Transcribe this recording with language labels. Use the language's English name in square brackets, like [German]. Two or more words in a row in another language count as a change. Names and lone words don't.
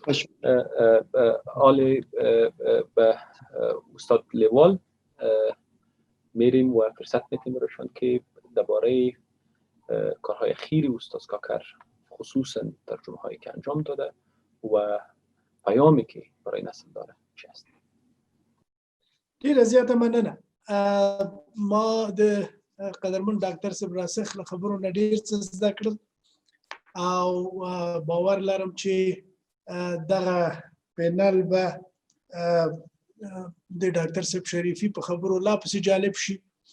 [Persian] آل به استاد لیوال میریم و فرصت میتیم روشان که درباره کارهای اخیری استاد کاکر خصوصا ترجمه هایی که انجام داده و پیامی که برای نسل داره چی است. [Pashto] ډیره زیاته مننه. ما د قدرمن ډاکټر صاحب راسخ له خبرو نه ډیر څه زده کړل او باور لرم چې دغه پینل به د ډاکټر صاحب شریفي په خبرو لا پسې جالب شي.